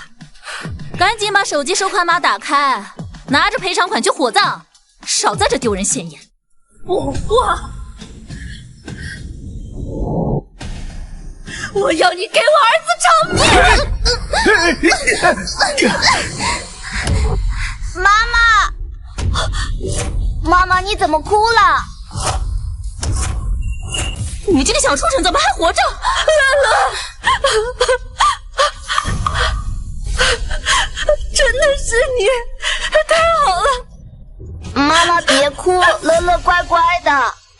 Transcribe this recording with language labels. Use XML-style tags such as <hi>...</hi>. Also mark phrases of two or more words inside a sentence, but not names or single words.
<zh>趕緊把手機收款碼打開，拿着賠償款去火葬，少在這丟人現眼。我要你给我兒子偿命！媽媽，你怎麼哭了？你這個小畜生怎麼還活着？真的是你，太好了！媽媽別哭，樂樂乖乖的。</zh>